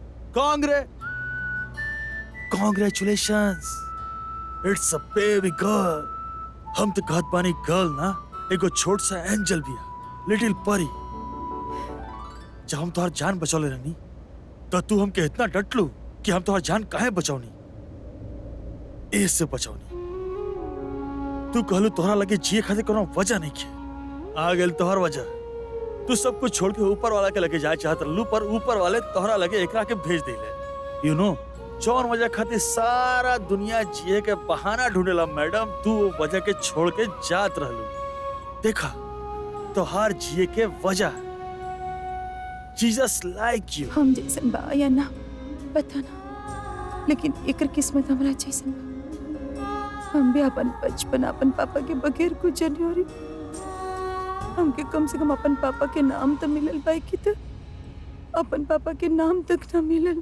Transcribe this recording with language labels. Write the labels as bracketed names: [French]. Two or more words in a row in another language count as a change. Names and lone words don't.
[English] Congratulations, it's a baby girl. [Bhojpuri] हम तो कहत बानी गर्ल ना, एगो छोट सा एंजल भी है, लिटिल परी। जब हम तोहर जान बचौले रहनी तो तू हमके इतना डटलू कि हम तोहर जान काहे बचौनी, ऐसे बचौनी। तू कहलू तोहरा लगे जिए खातिर कोनो वजह नहीं है, आ गेल तोहर वजह। तू सब कुछ छोड़ के ऊपर वाला के लगे जाए चाहत रहलू, पर ऊपर वाले तोहरा लगे एकरा के भेज देले। [English] you know, [Bhojpuri] जौन वजह खातिर सारा दुनिया जिए के बहाना ढूंढेला मैडम, तू वो वजह के छोड़ के जात रहलू। देखा तोहार जिए के वजह, [English] Jesus like you. [Bhojpuri] हम जैसन बा या ना पता ना, लेकिन एकर किस्मत हमरा जैसन बा। हम भी अपन बचपन अपन पापा के बगैर गुजरनी हो रही। हमके कम से कम अपन पापा के नाम तो मिलल बा, कि तो अपन पापा के नाम तक ना मिलल।